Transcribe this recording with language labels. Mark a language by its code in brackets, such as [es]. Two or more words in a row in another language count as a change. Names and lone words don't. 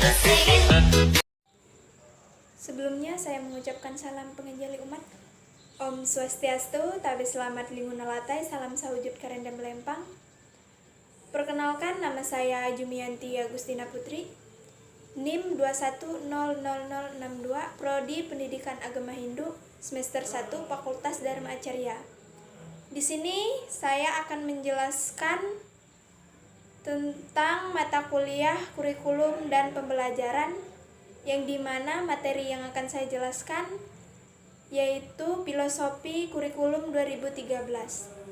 [id] Sebelumnya saya mengucapkan salam pengajali umat. [sa] Om Swastiastu, [id] tabe selamat linguna latai, salam sawujud karendam lempang. Perkenalkan, nama saya Jumianti Agustina Putri, NIM 2100062, Prodi Pendidikan Agama Hindu, semester 1, Fakultas Dharma Acarya. Di sini saya akan menjelaskan tentang mata kuliah, kurikulum, dan pembelajaran, yang dimana materi yang akan saya jelaskan yaitu Filosofi Kurikulum 2013.